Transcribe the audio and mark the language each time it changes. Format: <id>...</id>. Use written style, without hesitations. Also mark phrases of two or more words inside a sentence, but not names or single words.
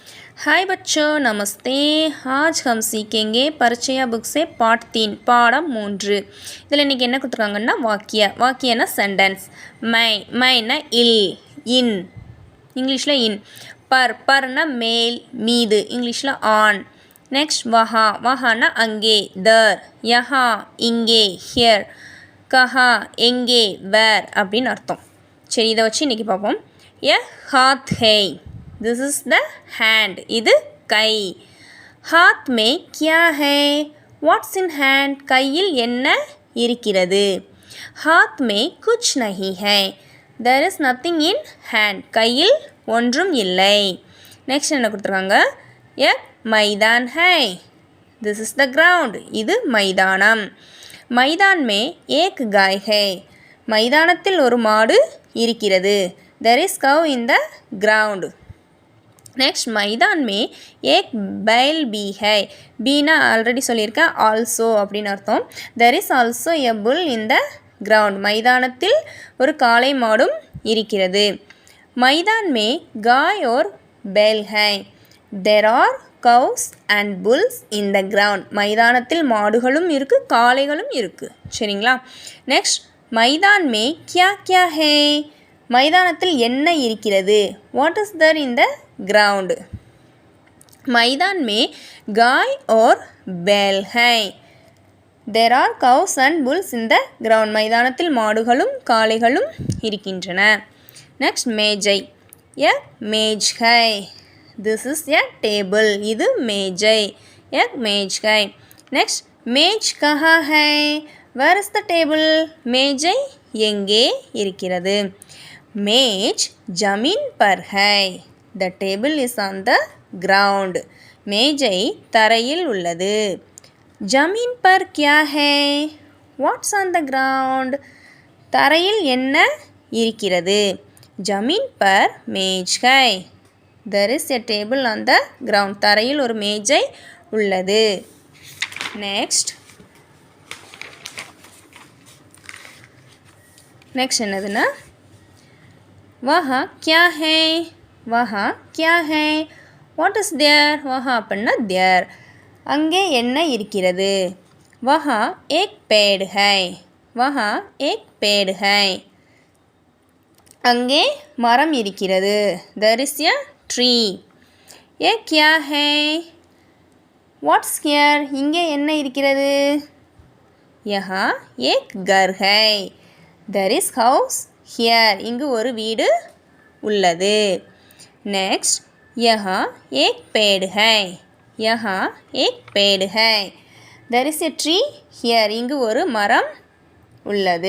<hi>हाय बच्चों, नमस्ते। आज हम सीखेंगे परिचय बुक से पार्ट 3 பாடம் 3.</hi> <ta>இதில் இன்றைக்கி என்ன கொடுத்துருக்காங்கன்னா வாக்கியனா சென்டென்ஸ். மைனா இல், இன், இங்கிலீஷில் இன். பர்னா மேல், மீது, இங்கிலீஷில் ஆன். நெக்ஸ்ட் வஹானா அங்கே, தர். யஹா இங்கே, ஹியர். கஹா எங்கே, வேர் அப்படின்னு அர்த்தம். சரி, இதை வச்சு இன்றைக்கி பார்ப்போம்.</ta> <hi>हाथ है,</hi> <en>this is the hand,</en> <ta>இது கை.</ta> <hi>हाथ में क्या है,</hi> <en>what's in hand,</en> <ta>கையில் என்ன இருக்கிறது.</ta> <hi>हाथ में कुछ नहीं है,</hi> <en>there is nothing in hand,</en> <ta>கையில் ஒன்றும் இல்லை. நெக்ஸ்ட் என்ன கொடுத்துருக்காங்க,</ta> <hi>मैदान है,</hi> <en>this is the ground,</en> <ta>இது மைதானம்.</ta> <hi>मैदान में एक गाय है,</hi> <ta>மைதானத்தில் ஒரு மாடு இருக்கிறது.</ta> <en>there is cow in the ground.</en> <hi>नेक्स्ट मैदान में एक बैल भी है, बीना</hi> <ta>ஆல்ரெடி சொல்லியிருக்கேன், ஆல்சோ அப்படின்னு அர்த்தம்.</ta> <en>there is also a bull in the ground,</en> <ta>மைதானத்தில் ஒரு காளை மாடும் இருக்கிறது.</ta> <hi>मैदान में गाय और बैल है,</hi> <en>there are cows and bulls in the ground,</en> <ta>மைதானத்தில் மாடுகளும் இருக்குது காளைகளும் இருக்குது. சரிங்களா.</ta> <hi>நெக்ஸ்ட் मैदान में क्या क्या है,</hi> <ta>மைதானத்தில் என்ன இருக்கிறது.</ta> <en>what is there in the ground.</en> <hi>मैदान में गाय और बैल है,</hi> <en>there are cows and bulls in the ground,</en> <ta>மைதானத்தில் மாடுகளும் காளைகளும் இருக்கின்றன. நெக்ஸ்ட் மேஜை,</ta> <hi>मेज़ है,</hi> <en>this is a table,</en> <ta>இது மேஜை,</ta> <hi>मेज़ है. நெக்ஸ்ட் मेज़ कहाँ है,</hi> <en>where is the table,</en> <ta>மேஜை எங்கே இருக்கிறது.</ta> <hi>मेज़ ज़मीन पर है,</hi> <en>the table is on the ground,</en> <ta>மேஜை தரையில் உள்ளது.</ta> <hi>ज़मीन पर क्या है,</hi> <en>what's on the ground,</en> <ta>தரையில் என்ன இருக்கிறது.</ta> <hi>ज़मीन पर मेज़ है,</hi> <en>there is a table on the ground,</en> <ta>தரையில் ஒரு மேஜை உள்ளது. நெக்ஸ்ட் என்னதுன்னா</ta> <hi>वहाँ क्या है, वहाँ क्या है,</hi> <en>what is there,</en> <ta>वहाँ அப்படின்னா தேர், அங்கே என்ன இருக்கிறது.</ta> <hi>वहाँ एक पेड़ है, वहाँ एक पेड़ है,</hi> <ta>அங்கே மரம் இருக்கிறது.</ta> <en>there is a tree.</en> <hi>ये क्या है,</hi> <en>what's here,</en> <ta>இங்கே என்ன இருக்கிறது.</ta> <hi>यहाँ एक घर है,</hi> <en>there is house here,</en> <ta>இங்கு ஒரு வீடு உள்ளது.</ta> <hi>नेक्स्ट यहाँ एक पेड़ है, यहाँ एक पेड़ है,</hi> <en>there is a tree here,</en> <ta>இங்கு ஒரு மரம் உள்ளது.</ta>